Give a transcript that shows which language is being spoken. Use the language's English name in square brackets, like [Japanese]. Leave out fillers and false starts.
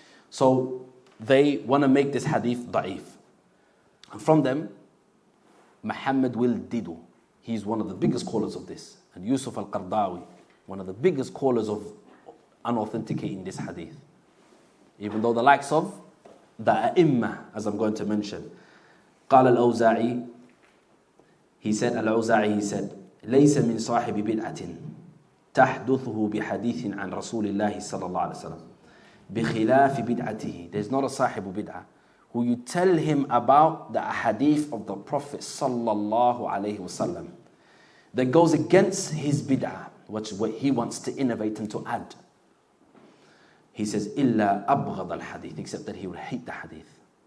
[English] So they want to make this hadith da'if. And from them, Muhammad will Didu. He's one of the biggest callers of this. And Yusuf al-Qardawi, one of the biggest callers of unauthenticating this hadith. Even though the likes of the A'imma, as I'm going to mention. [Arabic] قال الأوزاعي, [English] he said, [Arabic] ليس من صاحب بدعة تحدثه بحديث عن رسول الله صلى الله عليه وسلم بخلاف بدعته. [English] There's not a sahibu bid'ah who you tell him about the hadith of the Prophet sallallahu alaihi wasallam that goes against his bid'ah, what he wants to innovate and to add. He says, [Arabic] إلا أبغض الحديث, [English] except that he would hate the hadith.